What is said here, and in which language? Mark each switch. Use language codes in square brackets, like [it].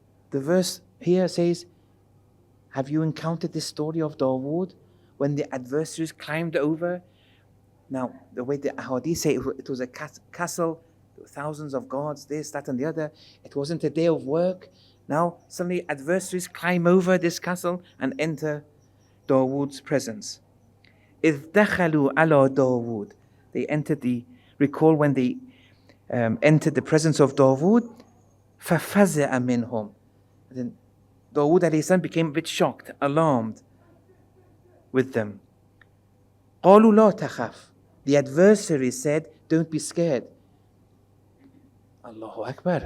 [en] The verse here says, have you encountered this story of Dawood when the adversaries climbed over? Now, the way the ahadith say it was a castle, thousands of guards, this, that and the other. It wasn't a day of work. Now, suddenly adversaries climb over this castle and enter Dawood's presence. [ar] إِذْ دَخَلُوا عَلَى Dawood. [en] They entered recall when they entered the presence of Dawood, [ar] فَفَزَعَ مِنْهُمْ. [en] Then Dawood alayhi salam became a bit shocked, alarmed with them. [ar] قَالُوا لَا تَخَفْ. [en] The adversaries said, don't be scared. Allahu Akbar.